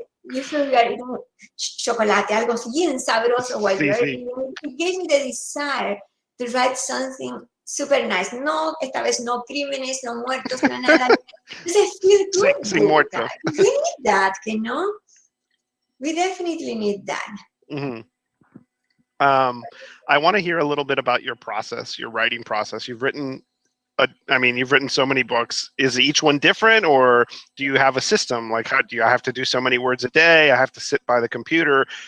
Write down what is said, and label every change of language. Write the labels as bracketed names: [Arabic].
[English] You feel you are eating chocolate, algo bien sabroso while you're eating. It gave me the desire to write something super nice. [Spanish] No, esta vez no crímenes, no muertos, no nada. [English] It's a feel good [Spanish] sin muertos. [English] We need that, no? We definitely need that. Mm-hmm. I want to hear a little bit about your process, your writing process. You've written I mean, you've written so many books. Is each one different, or do you have a system? Like, how do you have to do so many words a day? I have to sit by the computer.